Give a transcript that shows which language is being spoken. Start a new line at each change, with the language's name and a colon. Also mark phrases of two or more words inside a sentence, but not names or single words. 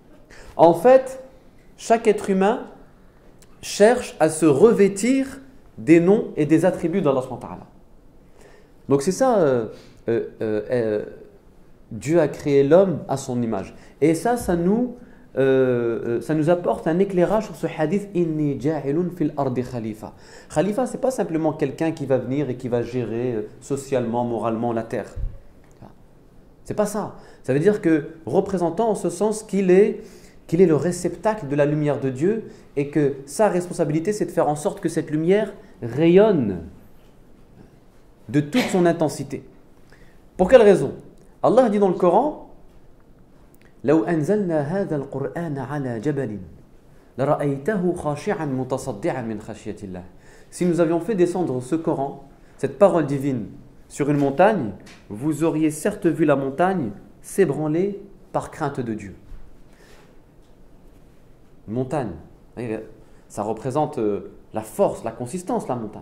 French: En fait, chaque être humain cherche à se revêtir des noms et des attributs d'
Arabic: الله سبحانه وتعالى.
French: Donc c'est ça, Dieu a créé l'homme à son image. Et ça nous apporte un éclairage sur ce hadith:
Arabic: إني جاعل في الأرض خليفة.
French: Khalifa, c'est pas simplement quelqu'un qui va venir et qui va gérer socialement, moralement la terre. C'est pas ça. Ça veut dire que représentant en ce sens qu'il est le réceptacle de la lumière de Dieu et que sa responsabilité, c'est de faire en sorte que cette lumière rayonne de toute son intensité. Pour quelle raison? Allah dit dans le Coran:
Arabic: لو أنزلنا هذا القرآن على جبل لرأيته خاشعا متصدعا من خشية الله.
French: Si nous avions fait descendre ce Coran, cette parole divine, sur une montagne, vous auriez certes vu la montagne s'ébranler par crainte de Dieu. Montagne, ça représente la force, la consistance, la montagne.